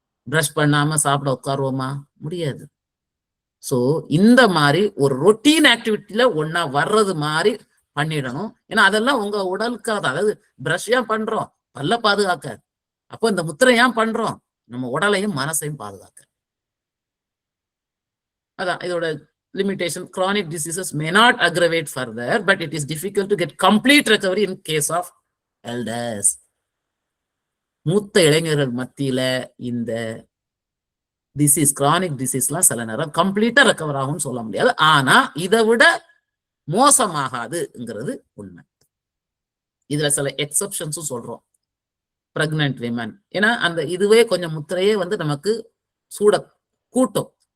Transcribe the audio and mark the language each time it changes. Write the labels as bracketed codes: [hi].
[ta] Brush பண்ணாம சாப்பிட உட்காருவோமா? முடியாது. சோ இந்த மாதிரி ஒரு ரொட்டீன் ஆக்டிவிட்டில ஒன்னா வர்றது மாதிரி பண்ணிடணும். ஏன்னா அதெல்லாம் உங்க உடலுக்காக, அதாவது பிரஷ் ஏன் பண்றோம்? பல்ல பாதுகாக்க. அப்போ இந்த முத்திரை ஏன் பண்றோம்? நம்ம உடலையும் மனசையும் பாதுகாக்க. அதான் இதோட limitation. [en] Chronic diseases may not aggravate further, but it is difficult to get complete recovery in case of elders. [ta] மூத்த இளைஞர்கள் மத்தியில இந்த டிசீஸ், கிரானிக் டிசீஸ்லாம் சில நேரம் கம்ப்ளீட்டா ரெக்கவர் ஆகும்னு சொல்ல முடியாது. ஆனா இதை விட மோசமாகாதுங்கிறது உண்மை. இதுல சில எக்ஸப்ஷன்ஸும் சொல்றோம். பிரெக்னன்ட் விமன், ஏன்னா அந்த இதுவே கொஞ்சம் முத்திரையே வந்து நமக்கு சூட கூட்டும்.